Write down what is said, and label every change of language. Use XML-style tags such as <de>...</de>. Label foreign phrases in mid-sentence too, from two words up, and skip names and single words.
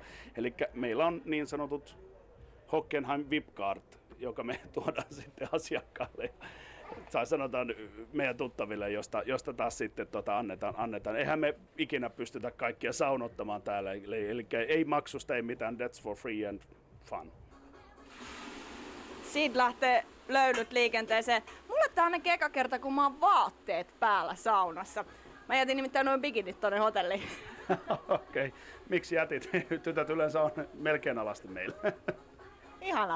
<fi>Eli meillä on niin sanotut Hockenheim VIP-card, joka me tuodaan sitten asiakkaalle. Sanotaan meidän tuttaville, josta taas sitten annetaan. Eihän me ikinä pystytä kaikkia saunottamaan täällä, eli ei maksusta, ei mitään,</fi> <en>that's for free and fun.</en> <fi>Siitä lähtee löydyt liikenteeseen. Mulle tää on ainakin eka kerta, kun mä oon vaatteet päällä saunassa. Mä jätin nimittäin noin bikinit tonne hotelliin. Okei. Miksi jätit? Tytöt yleensä on melkein alasti meillä. Ihanaa.</fi>